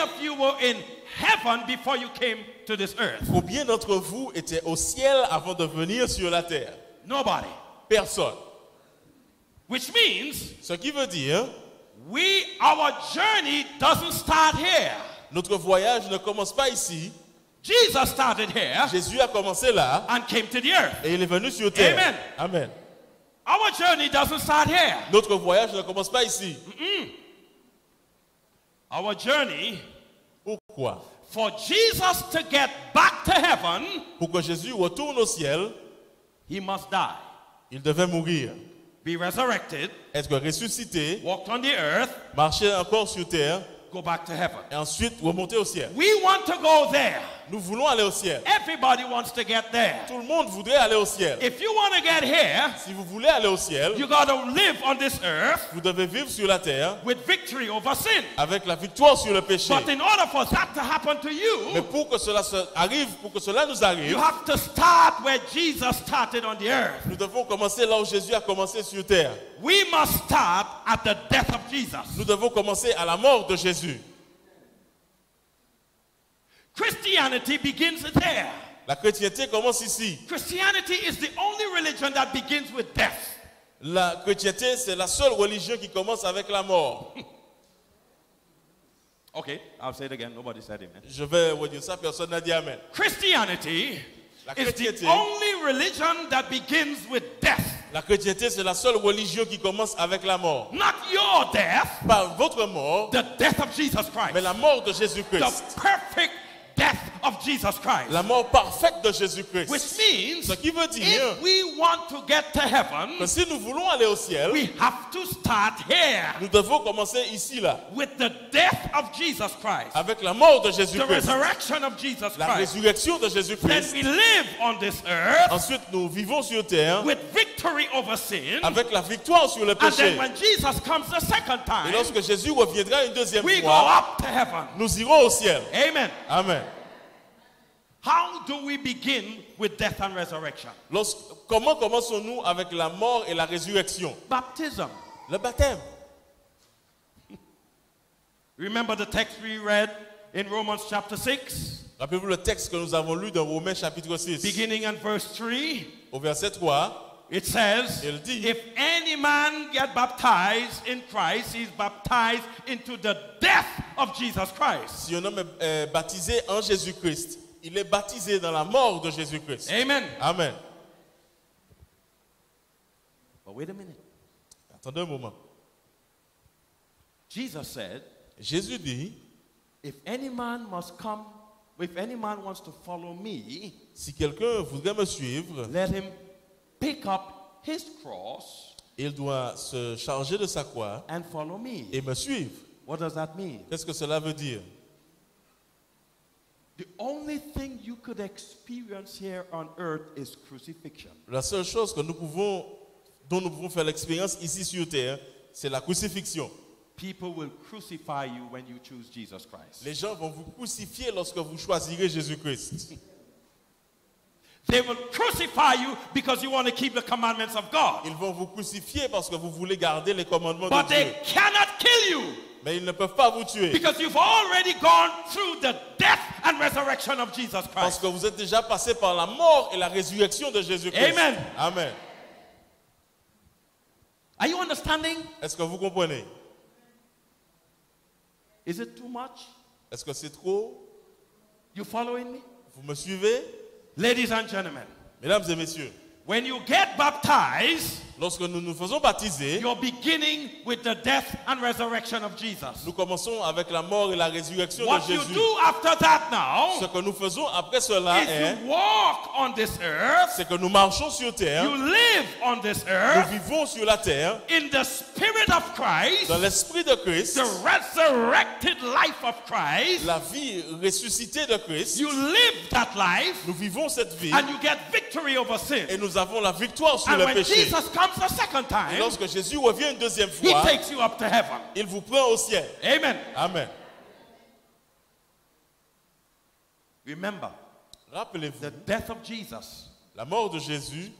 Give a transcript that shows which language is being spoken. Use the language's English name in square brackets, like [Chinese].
[English] of you were in heaven before you came to this earth? [French] Combien d'entre vous étaient au ciel avant de venir sur la terre? [English] Nobody. [French] Personne. [English] Which means [French] Ce qui veut dire, [English] our journey doesn't start here. [French] notre voyage ne commence pas ici. [English] Jesus started here [French] Jésus a commencé là [English] and came to the earth. [French] et il est venu sur terre. [English] Amen. [French] Amen. [English] Our journey doesn't start here. [French] Notre voyage ne commence pas ici. [English] Our journey, [French] Pourquoi? [English] for Jesus to get back to heaven, [French] Pour que Jésus retourne au ciel, [English] he must die, [French] il devait mourir, [English] be resurrected, [French] être ressuscité, [English] walk on the earth, [French] marcher encore sur terre [English] go back to heaven. [French] et ensuite remonter au ciel. [English] We want to go there. [French] Nous voulons aller au ciel. [English] Everybody wants to get there. [French] Tout le monde voudrait aller au ciel. [English] If you want to get here, [French] Si vous voulez aller au ciel, [English] you got to live on this earth [French] vous devez vivre sur la terre [English] with victory over sin. [French] avec la victoire sur le péché. [English] But in order for that to happen to [French] Mais [English] you, [French] pour que cela arrive, pour que cela nous arrive, [English] you have to start where Jesus started on the earth. [French] nous devons commencer là où Jésus a commencé sur terre. [English] We must start at the death of Jesus. [French] Nous devons commencer à la mort de Jésus. [English] Christianity begins there. [French] La chrétienté commence ici. [English] Christianity is the only religion that begins with death. [French] La chrétienté, c'est la seule religion qui commence avec la mort. [English] Okay, I'll say it again. Nobody said amen. [French] Je vais redire ça, personne n'a dit Amen. [English] Christianity [French] La [English] is the [French] chrétienté, [English] only religion that begins with death. [French] la chrétienté, c'est la seule religion qui commence avec la mort. [English] Not your death, [French] Pas votre mort, [English] the death of Jesus Christ. [French] mais la mort de [English] The [French] Jésus-Christ. [English] perfect death of Jesus Christ. [French] La mort parfaite de Jésus-Christ. [English] Which means, [French] Ce qui veut dire [English] if we want to get to heaven, [French] que si nous voulons aller au ciel, [English] we have to start here [French] nous devons commencer ici, là, [English] with the death of Jesus Christ, [French] avec la mort de [English] the [French] Jésus-Christ, [English] resurrection of Jesus [French] la [English] Christ. [French] résurrection de [English] Then [French] Jésus-Christ. [English] we live on this earth [French] Ensuite, nous vivons sur terre [English] with victory over sin. [French] avec la victoire sur le [English] And then [French] péché. [English] when Jesus comes the second [French] Et [English] time, [French] lorsque Jésus reviendra une deuxième [English] we go [French] fois, [English] up to heaven. [French] nous irons au ciel. [English] Amen. [French] Amen. [English] How do we begin with death and resurrection? [French] Comment commençons-nous avec la mort et la résurrection? [English] Baptism. [French] Le baptême. [English] Remember the text we read in Romans chapter 6, [French] Rappelez-vous le texte que nous avons lu dans Romains chapitre 6. [English] beginning in verse 3. [French] Au verset 3, [English] It says, [French] Il dit, [English] if any man get baptized in Christ, he is baptized into the death of Jesus Christ. [French] si un homme est baptisé en Jésus-Christ, il est baptisé dans la mort de Jésus-Christ. [English] Amen. [French] Amen. [English] But wait a minute. [French] Attendez un moment. [English] Jesus said, [French] Jésus dit, [English] if any man must come, if any man wants to follow me, [French] si quelqu'un voudrait me suivre, [English] let him pick up his cross [French] il doit se charger de sa croix [English] and follow me. [French] et me suivre. [English] What does that mean? [French] Qu'est-ce que cela veut dire? [English] The only thing you could experience here on earth is crucifixion. [French] La seule chose que dont nous pouvons faire l'expérience ici sur terre, c'est la crucifixion. [English] People will crucify you when you choose Jesus Christ. [French] Les gens vont vous crucifier lorsque vous choisirez Jésus-Christ. [English] They will crucify you because you want to keep the commandments of God. [French] Ils vont vous crucifier parce que vous voulez garder les commandements [English] But [French] de Dieu. [English] they cannot kill you [French] Mais ils ne peuvent pas vous tuer [English] because you've already gone through the death and resurrection of Jesus [French] parce [English] Christ. [French] que vous êtes déjà passé par la mort et la résurrection de Jésus-Christ. [English] Amen. [French] Amen. [English] Are you understanding? [French] Est-ce que vous comprenez? [English] Is it too much? [French] Est-ce que c'est trop? [English] You following me? [French] Vous me suivez? [English] Ladies and gentlemen, [French] Mesdames et messieurs, [English] when you get baptized, [French] lorsque nous nous faisons baptiser, [English] you're beginning with the death and resurrection of Jesus. [French] nous commençons avec la mort et la résurrection [English] What [French] de [English] you [French] Jésus. [English] do after that now [French] Ce que nous faisons après cela [English] is [French] est, [English] you walk on this earth, [French] c'est que nous marchons sur terre, [English] you live on this [French] nous [English] earth [French] vivons sur la terre, [English] in the spirit of Christ, [French] dans l'esprit de Christ, [English] the resurrected life of Christ. [French] la vie ressuscitée de Christ. [English] You live that life [French] Nous vivons cette vie [English] and you get victory over sin. [French] et nous avons la victoire sur [English] And [French] le [English] when [French] péché. [English] Jesus comes the second [French] Et [English] time, [French] lorsque Jésus revient une deuxième [English] he [French] fois, [English] takes you up to heaven. [French] il vous prend au ciel. [English] Amen. [French] Amen. [English] Remember, [French] Rappelez-vous, [English] the death of Jesus, [French] la mort de Jésus